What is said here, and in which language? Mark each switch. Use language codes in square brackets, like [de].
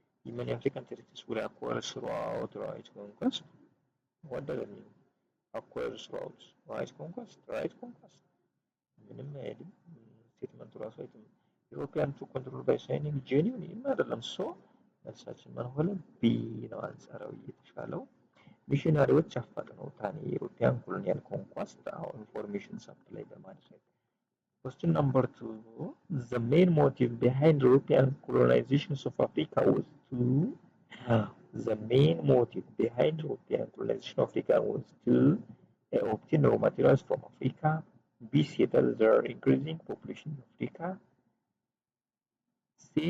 [en] Many African territories were acquired throughout right conquest. What does it mean? Acquired throughout right conquest? Right conquest? [am] ምንም አይደለም ስቴትመንቱ ራሱ አይደለም። [en] European took control by signing genuine [am] አይደለም። ሶ መልሳችን ማን ሆነ? ቢ ነው አንጻራዊ የተሻለው። ሚሽናሪዎች አፋጥነውታል የኢሮፒያን ኮሎኒያል ኮንኳስት አሁን ኢንፎርሜሽን ሰፕላይ በማድረግ [en] Question number 2. The main motive behind European colonization of Africa was to the main motive behind European colonization of Africa was to obtain raw materials from Africa, B. Settle the increasing population of Africa, C.